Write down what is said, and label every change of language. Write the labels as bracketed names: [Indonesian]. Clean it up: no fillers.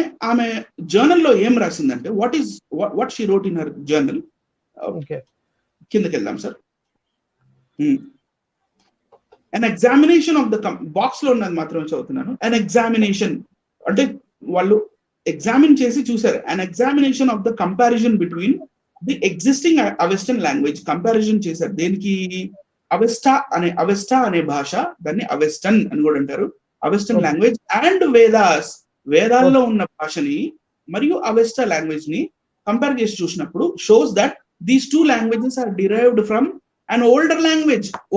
[Telugu] ఆమె జర్నల్ లో ఏం రాసిందంటే [English] What she wrote in her journal. [Telugu] కిందకి వెళ్దాం sir. [English] an examination of the [Telugu] box లో ఉన్నది మాత్రమే చదువుతున్నాను. an examination అంటే వాళ్ళు ఎగ్జామిన్ చేసి చూసారు. [English] an examination of the comparison between the existing Avestan language. [Telugu] Comparison చేశారు. దేనికి? అవెస్టా అనే భాష, దాన్ని అవెస్టన్ అని కూడా అంటారు, అవెస్టన్ లాంగ్వేజ్ అండ్ వేదాల్లో ఉన్న భాషని మరియు అవెస్టా లాంగ్వేజ్ ని కంపేర్ చేసి చూసినప్పుడు [English] Shows that these two languages are derived from an older language.